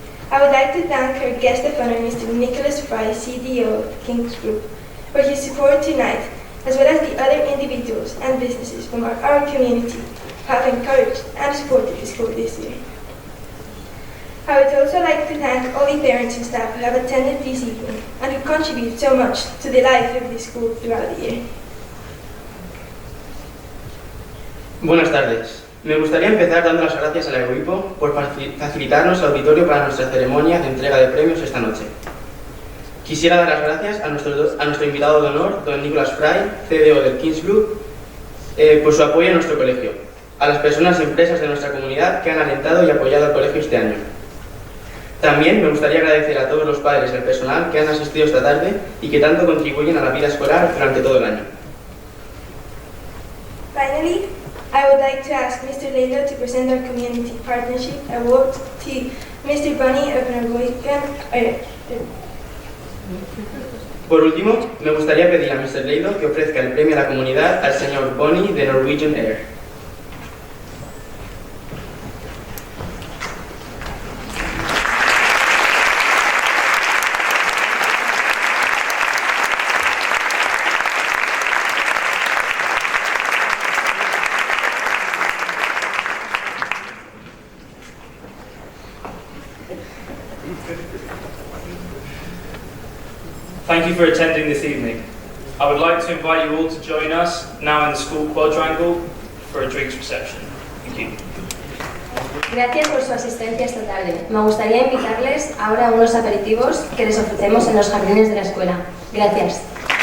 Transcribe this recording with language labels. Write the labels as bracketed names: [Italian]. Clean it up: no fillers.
[English] I would like to thank our guest of honor, Mr. Nicholas Fry, CDO of the King's Group, for his support tonight, as well as the other individuals and businesses from our community who have encouraged and supported the school this year. I would also like to thank all the parents and staff who have attended this evening and who contribute so much to the life of the school throughout the year. [Spanish] Buenas tardes. Me gustaría empezar dando las gracias a la EUIPO por facilitarnos el auditorio para nuestra ceremonia de entrega de premios esta noche. Quisiera dar las gracias a nuestro invitado de honor, don Nicholas Fry, CDO del King's Group, por su apoyo a nuestro colegio, a las personas y empresas de nuestra comunidad que han alentado y apoyado al colegio este año. También me gustaría agradecer a todos los padres y al personal que han asistido esta tarde y que tanto contribuyen a la vida escolar durante todo el año. [English] Finally, I would like to ask Mr. Leila to present our Community Partnership Award to Mr. Bunny of Norwegian Air. [Spanish] Por último, me gustaría pedir a Mr. Leilo que ofrezca el premio a la comunidad al señor Bonnie de Norwegian Air. [English] Thank you for attending this evening. I would like to invite you all to join us now in the school quadrangle for a drinks reception. Thank you. [Spanish] Gracias por su asistencia esta tarde. Me gustaría invitarles ahora a unos aperitivos que les ofrecemos en los jardines de la escuela. Gracias.